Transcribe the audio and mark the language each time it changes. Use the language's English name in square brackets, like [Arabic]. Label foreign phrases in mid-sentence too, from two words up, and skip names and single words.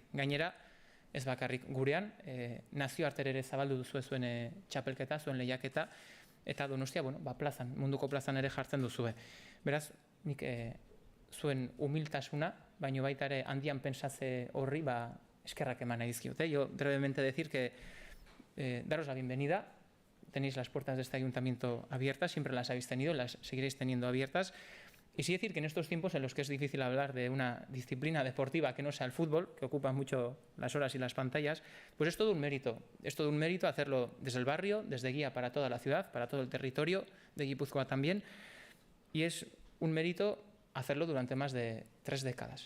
[Basque] Gainera, ez bakarrik gurean, nazioartera ere zabaldu duzu zuen txapelketa, zuen lehiaketa, eta Donostia, plazan, munduko plazan ere jartzen duzue. Beraz, nik zuen humiltasuna, baino baita ere handian pensatze horri, eskerrak eman nahi dizkiot. [Spanish] Yo brevemente decir que daros la bienvenida, tenéis las puertas de este ayuntamiento abiertas, siempre las habéis tenido, las seguiréis teniendo abiertas. Y sí decir que en estos tiempos en los que es difícil hablar de una disciplina deportiva que no sea el fútbol, que ocupa mucho las horas y las pantallas, pues es todo un mérito hacerlo desde el barrio, desde guía para toda la ciudad, para todo el territorio de Guipúzcoa también, y es un mérito hacerlo durante más de 3 décadas.